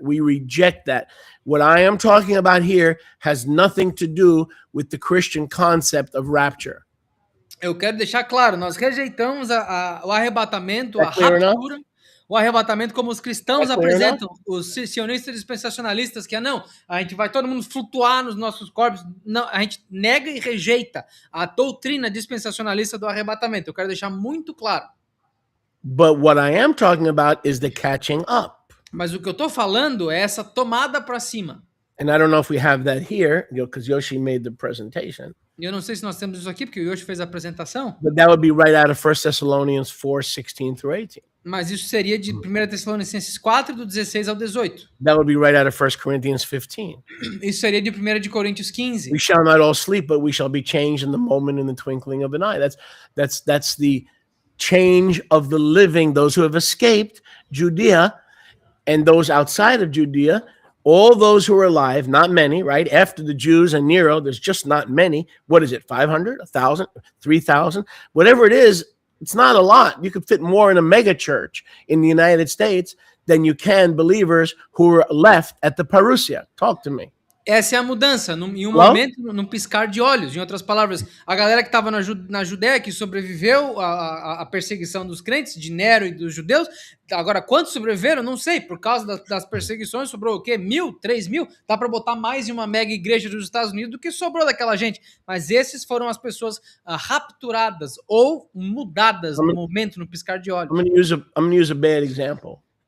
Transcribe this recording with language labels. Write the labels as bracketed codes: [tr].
[en] We reject that. What I am talking about here has nothing to do with the Christian concept of rapture. [pt] Eu quero deixar claro, nós rejeitamos o arrebatamento, a [en] clear enough? [pt] raptura, o arrebatamento como os cristãos Tá [en] clear [pt] apresentam, os sionistas dispensacionalistas, que não, a gente vai todo mundo flutuar nos nossos corpos. Não, a gente nega e rejeita a doutrina dispensacionalista do arrebatamento. Eu quero deixar muito claro. [en] But what I am talking about is the catching up. [pt] Mas o que eu tô falando é essa tomada para cima. [en] And I don't know if we have that here, because Yoshi made the presentation. [pt] E eu não sei se nós temos isso aqui, porque o Yoshi fez a apresentação. [en] But that would be right out of 1 Thessalonians 4:16 through 18. [pt] Mas isso seria de 1 Tessalonicenses 4, do 16 ao 18. [en] That would be right out of 1 Corinthians 15. [pt] Isso seria de 1 de Coríntios 15. [en] We shall not all sleep, but we shall be changed in the moment, in the twinkling of an eye. That's the change of the living, those who have escaped Judea and those outside of Judea. All those who are alive, not many, right? After the Jews and Nero, there's just not many. What is it, 500, 1,000, 3,000? Whatever it is, It's not a lot. You could fit more in a mega church in the United States than you can believers who are left at the parousia. Talk to me. [pt] Essa é a mudança, em um [en] Hello? [pt] momento, num piscar de olhos. Em outras palavras, a galera que estava na Judéia, que sobreviveu à perseguição dos crentes, de Nero e dos judeus, agora quantos sobreviveram? Não sei, por causa das perseguições, sobrou o quê? 1.000, 3.000? Dá para botar mais em uma mega igreja dos Estados Unidos do que sobrou daquela gente. Mas esses foram as pessoas rapturadas ou mudadas no momento, no piscar de olhos. [en] I'm going to use a bad example.